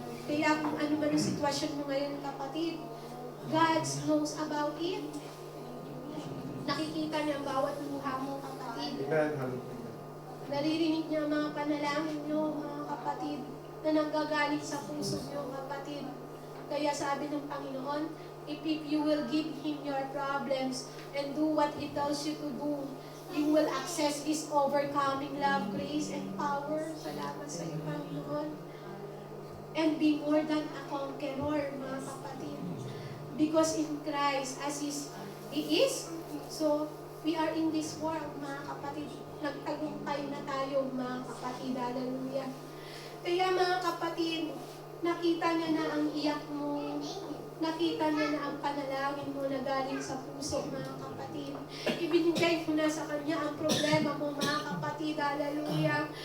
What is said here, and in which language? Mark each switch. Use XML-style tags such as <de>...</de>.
<tl>Kaya kung ano man ang sitwasyon mo ngayon, kapatid,</tl> <en>God knows about it.</en> <tl>Nakikita niya ang bawat luha mo, kapatid. Naririnig niya ang mga panalangin niyo, mga kapatid, na nanggagaling sa puso niyo, kapatid. Kaya sabi ng Panginoon,</tl> <en>if you will give Him your problems and do what He tells you to do, you will access His overcoming love, grace, and power.</en> <tl>Salamat sa iyo, Panginoon.</tl> <en>And be more than a conqueror,</en> <tl>mga kapatid.</tl> <en>Because in Christ, as He is, so we are in this world,</en> <tl>mga kapatid. Nagtagumpay na tayo, mga kapatid. Hallelujah. Kaya mga kapatid, nakita niya na ang iyak mo. Nakita niya na ang panalangin mo na galing sa puso, mga kapatid. Ibinigay ko na sa Kanya ang problema mo, mga kapatid. Hallelujah.</tl>